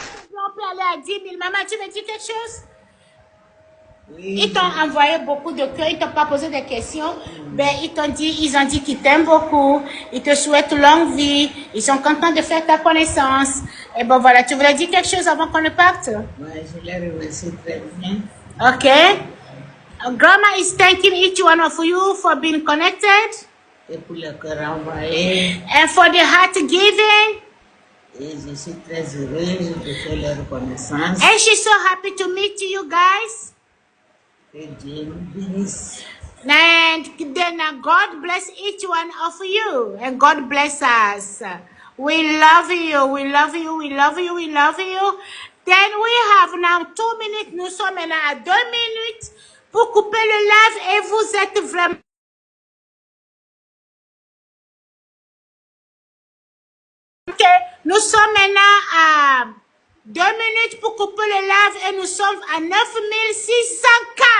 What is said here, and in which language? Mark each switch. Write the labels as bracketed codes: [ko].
[fr] On peut aller à 10 000. Maman, tu me dis quelque chose? Oui. Ils t'ont envoyé beaucoup de cœurs, ils t'ont pas posé des questions. Ben, ils ont dit qu'ils t'aiment beaucoup, ils te souhaitent longue vie, ils sont contents de faire ta connaissance. Et bon, voilà, tu voulais dire quelque chose avant qu'on ne parte? Oui, je les remercie très bien. [en] Okay. Grandma is thanking each one of you for being connected. [fr] Et pour le cœur envoyé. [en] And for the heart giving. [fr] Et je suis très heureuse de faire leur reconnaissance. [en] And she's so happy to meet you guys. [fr] Que Dieu nous bénisse. [en] And then God bless each one of you. And God bless us. We love you. We love you. We love you. We love you. Then we have now 2 minutes. [fr] Nous sommes maintenant à 2 minutes pour couper le live et vous êtes vraiment Nous sommes maintenant à 2 minutes pour couper le live et nous sommes à 9600 cas.